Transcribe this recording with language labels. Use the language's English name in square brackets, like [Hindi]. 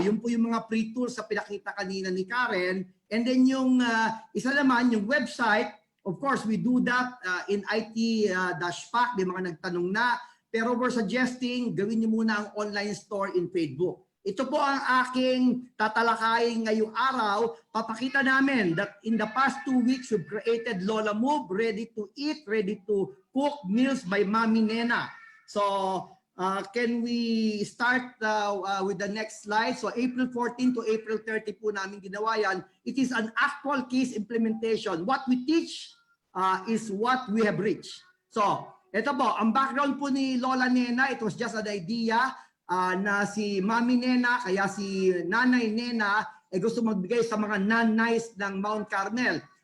[Filipino] Yun po yung mga free tools sa pinakita kanina ni Karen. And then yung isa naman, yung website, of course, [English] we do that in IT-PAC, [Filipino] may mga nagtanong na. Pero [English] we're suggesting [Filipino] gawin niyo muna ang online store in Facebook. Ito po ang aking tatalakayin ngayong araw. Papakita namin [English] that in the past 2 weeks, we've created Lola Move, ready to eat, ready to cook meals by Mami Nena. So can we start with the next slide? So April 14 to April 30 [Filipino] po namin ginawa yan. [English] It is an actual case implementation. What we teach is what we have reached. [Filipino] So ito po, ang background po ni Lola Nena, [English] it was just an idea [Filipino] na si Mami Nena, kaya si Nanay Nena, gusto magbigay sa mga nanays ng Mount Carmel.